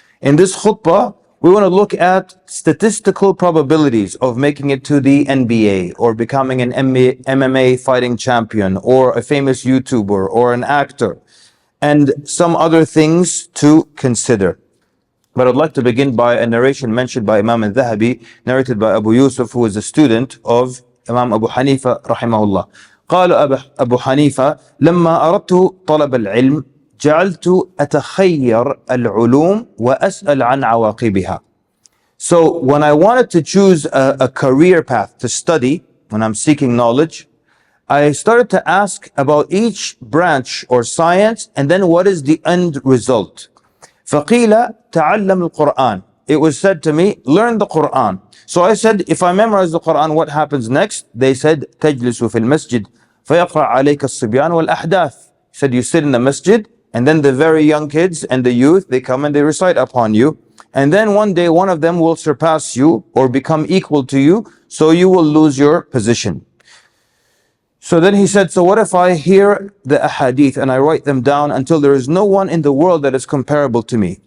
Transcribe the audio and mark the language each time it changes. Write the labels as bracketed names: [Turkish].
[English] In this khutbah, we want to look at statistical probabilities of making it to the NBA, or becoming an MMA fighting champion, or a famous YouTuber, or an actor, and some other things to consider. But I'd like to begin by a narration mentioned by Imam al-Dhahabi, narrated by Abu Yusuf, who is a student of Imam Abu Hanifa rahimahullah. [Arabic] قال أبو حنيفة لما أردت طلب العلم جعلت أتخير العلوم وأسأل عن عواقبها. [English] So when I wanted to choose a career path to study, when I'm seeking knowledge, I started to ask about each branch or science, and then what is the end result. [Arabic] فقيل تعلم القرآن. [English] It was said to me, learn the Quran. So I said, if I memorize the Quran, what happens next? They said, [Arabic] تجلس في المسجد فيقرأ عليك الصبيان والأحداث. [English] He said, you sit in the masjid, and then the very young kids and the youth, they come and they recite upon you. And then one day, one of them will surpass you or become equal to you, so you will lose your position. So then he said, so what if I hear the ahadith and I write them down until there is no one in the world that is comparable to me?